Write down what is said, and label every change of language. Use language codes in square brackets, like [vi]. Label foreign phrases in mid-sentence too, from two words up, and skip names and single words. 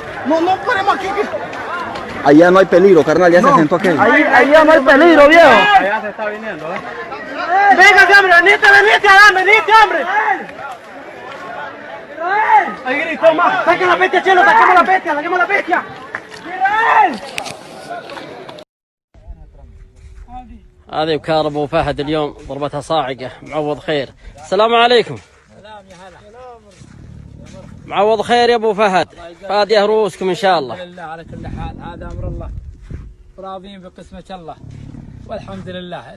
[es] no podemos aquí. Allá no hay peligro, carnal, ya se sentó aquel. Allá no hay peligro, viejo. Allá se está viniendo, Venga, hombre, venite, hombre. Ahí gritó más. Saquen la bestia, Chelo, saquemos la bestia. [ar] هذه بكار ابو فهد اليوم ضربتها صاعقه. معوض خير. السلام عليكم. سلام يا هلا. معوض خير يا ابو فهد. فاديه رؤوسكم ان شاء الله. الحمد لله على كل حال، هذا امر الله، راضين بقسمه الله والحمد لله.